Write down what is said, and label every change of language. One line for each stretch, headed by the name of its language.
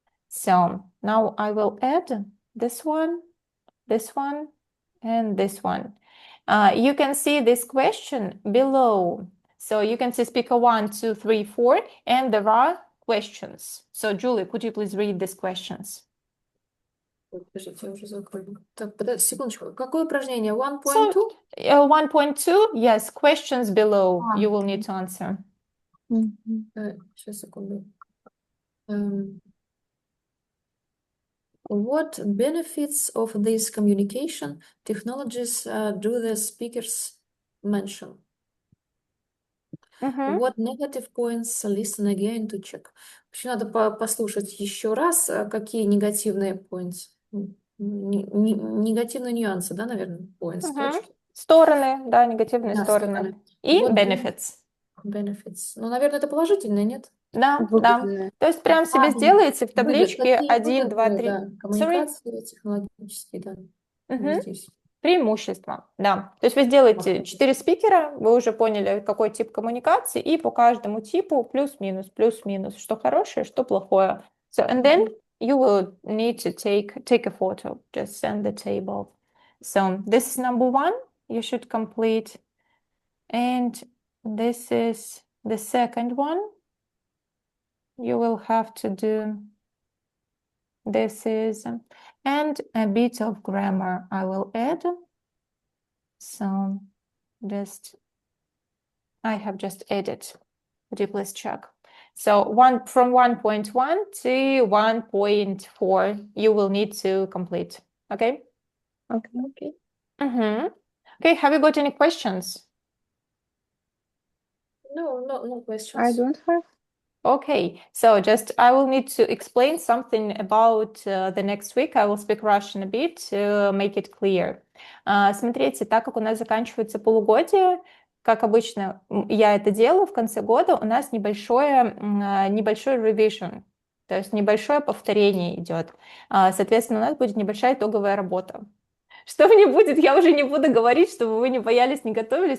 English: So now I will add this one, and this one. You can see this question below. So you can see speaker 1, 2, 3, 4, and there are questions. So Julie, could you please read these questions?
Russian: Ой, подождите, я уже закрою. Так, подожди, секундочку. Какое упражнение?
English: So 1.2? 1.2, yes, questions below А, you will need to answer.
Russian: Сейчас, секунду.
English: What benefits of this communication technologies do the speakers mention? Мгм. What negative points listen again to check?
Russian: Вообще надо послушать еще раз, какие негативные points. Негативные нюансы, да, наверное, points, Мгм. точки. Стороны, да, негативные Да, стороны. стороны. И
English: What benefits. benefits?
Russian: Ну, наверное, это положительное, нет? Да, да. Выгодные. То есть прям себе сделаете в табличке Какие 1, 2, выгодные, 3. да,
English: Sorry?
Russian: коммуникации технологические, да, Мгм. здесь. Преимущества, да. То есть вы сделаете 4 спикера, вы уже поняли, какой тип коммуникации, и по каждому типу плюс-минус, что хорошее, что плохое.
English: So, and then you will need to take a photo, just send the table. So, this is number 1, you should complete. And this is the second one. You will have to do this is, and a bit of grammar I will add. So just, I have just added. Would you please check? So from 1.1 to 1.4, you will need to complete. Okay? Okay. Okay, have you got any questions? No I questions. don't have. Okay, so just I will need to explain something about the next week. I will speak Russian a bit to make it clear.
Russian: Смотрите, так как у нас заканчивается полугодие, как обычно я это делаю в конце года, у нас небольшой revision, то есть небольшое повторение идет. Соответственно, у нас будет небольшая итоговая работа. Что не будет, я уже не буду говорить, чтобы вы не боялись, не готовились.